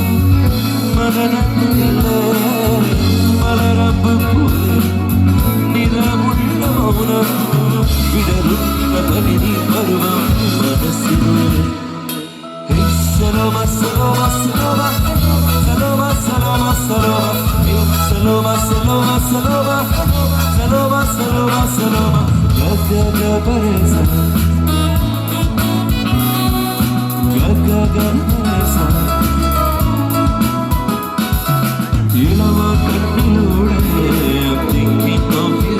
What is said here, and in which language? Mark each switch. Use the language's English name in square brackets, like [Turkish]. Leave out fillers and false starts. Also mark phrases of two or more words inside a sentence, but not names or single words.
[Malayalam] മലരല്ലേ മലരമ്പ് പോലെ നിറമുള്ള മൗനം വിടരുന്ന പരിധി പരുവം മനസ്സിനുള്ളിൽ. Saloma, Saloma, Saloma, Saloma, Saloma, Saloma, Saloma, Saloma, Saloma, Saloma, Saloma, Gaga Paresa, Gaga Paresa. ഇളമാർ കണ്ണീരോടെ [English] I'm thinking of you.